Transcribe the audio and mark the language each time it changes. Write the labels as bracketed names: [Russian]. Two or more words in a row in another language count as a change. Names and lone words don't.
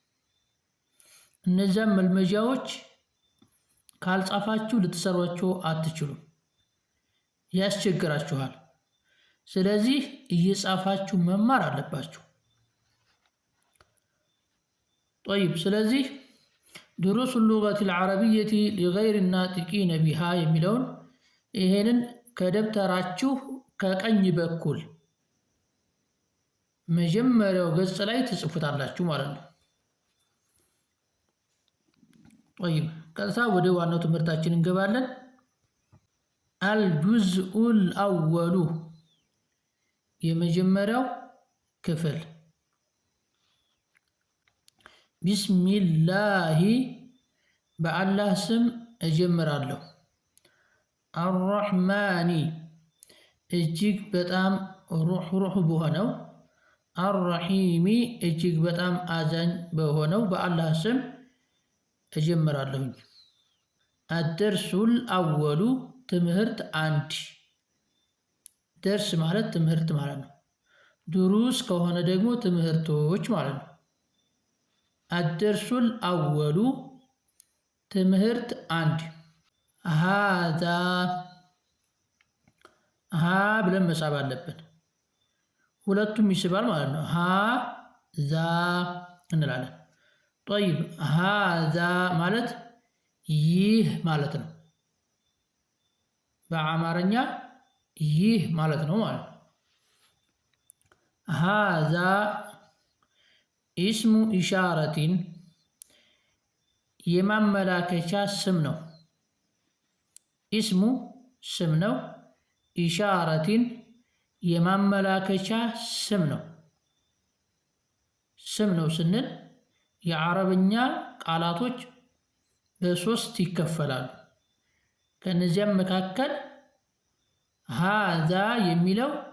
[Amharic] እነዚያ መልመጃዎች ካልጻፋችሁ ልትሰሯቸው አትችሉም ያስቸግራችኋል ስለዚህ እየጻፋችሁ መማር አለባችሁ [Arabic] طيب ስለዚህ دروس اللغة العربية لغير الناطقين بها [Amharic] የሚለውን ይሄንን ከደብተራችሁ ከቀኝ በኩል መጀመሪያው ገጽ ላይ ትጽፉታላችሁ ማለት ነው طيب ቀጥታ ወደ ዋናው ትምህርታችን እንገባለን [Arabic] الجزء الأول [Amharic] የመጀመሪያው ክፍል [Arabic] بسم الله بالله سم [Amharic] እጀምራለሁ الرحمن እጅግ በጣም ሩህ በሆነው الرحيم እጅግ በጣም አዛኝ በሆነው በአላህ ስም እጀምራለሁ [Arabic] الدرس الأول [Amharic] ትምህርት አንድ ደርስ ማለት ትምህርት ማለት ነው ድሩስ ከሆነ ደግሞ ትምህርቶች ማለት ነው [Arabic] الدرس الأول [Amharic] ትምህርት አንድ هذا ها ብለን መጻፍ አለብን ሁለቱም ይስባል ማለት ነው ذا እንላለን طيب هذا ማለት ይህ ማለት ነው በአማርኛ ይህ ማለት ነው ማለት هذا [Arabic] اسم إشارة [Amharic] የማመላከቻ ስም ነው። ኢስሙ ስም ነው። ኢሻረቲን የማመላከቻ ስም ነው። ስም ነው ስንል የአረብኛ ቃላቶች በሶስት ይከፈላሉ። ከነዚያም መካከል ሃዛ የሚለው